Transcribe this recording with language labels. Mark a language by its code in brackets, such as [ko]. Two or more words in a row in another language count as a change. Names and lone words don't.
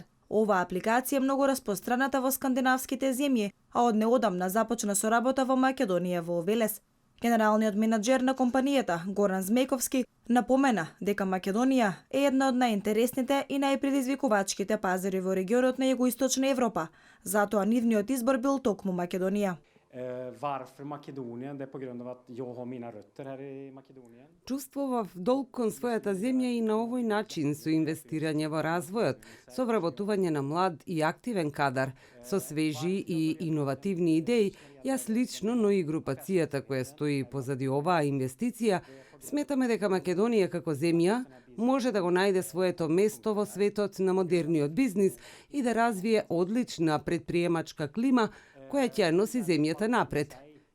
[mk] Оваа апликација е многу распостраната во скандинавските земји, а од неодамна започна со работа во Македонија во Велес. Генералниот менаџер на компанијата, Горан Змејковски, напомена дека Македонија е една од најинтересните и најпредизвикувачките пазари во регионот на Југоисточна Европа, затоа нивниот избор бил токму Македонија. [sv] Varför Makedonien? Det är på grund av att jag har mina rötter här i Makedonien. [mk] Чувствував долг кон својата земја и на овој начин со инвестирање во развојот, со вработување на млад и активен кадар, со свежи и иновативни идеи, јас лично, но и групацијата која стои позади оваа инвестиција, сметаме дека Македонија како земја може да го најде своето место во светот на модерниот бизнис и да развие одлична предприемачка клима која ќе носи земјата напред.